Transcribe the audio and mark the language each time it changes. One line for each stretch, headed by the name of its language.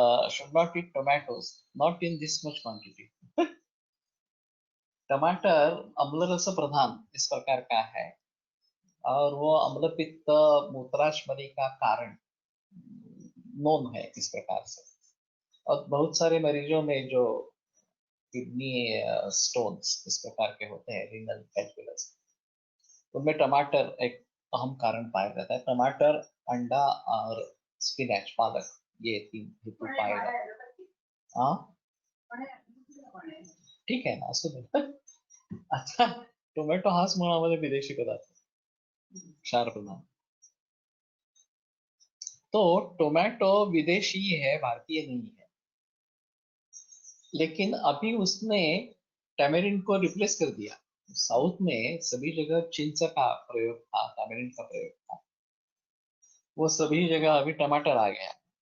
English: should not eat tomatoes, not in this much quantity।
Hindi: टमाटर अम्ल रस प्रधान इस प्रकार का है, और वो अम्ल पित्त मूत्राशमरी का कारण नोन है इस प्रकार से। और बहुत सारे मरीजों में जो किडनी स्टोन्स इस प्रकार के होते हैं, रीनल कैलकुलस, उनमें टमाटर एक अहम कारण पाया जाता है। टमाटर, अंडा और स्पिनच पालक, ये तीन हेतु पाए जाते हैं।
Marathi: हाँ ठीक आहे ना, असू दे. आता टोमॅटो हाच मुळामध्ये विदेशी पदार्थ आहे, क्षार प्रधान.
Hindi: तो टोमैटो विदेशी है, भारतीय नहीं है, लेकिन अभी उसने टैमरिंड को रिप्लेस कर दिया. साउथ में सभी जगह चिंच का प्रयोग था, टैमरिंड का प्रयोग था, वो सभी जगह अभी टमाटर आ गया.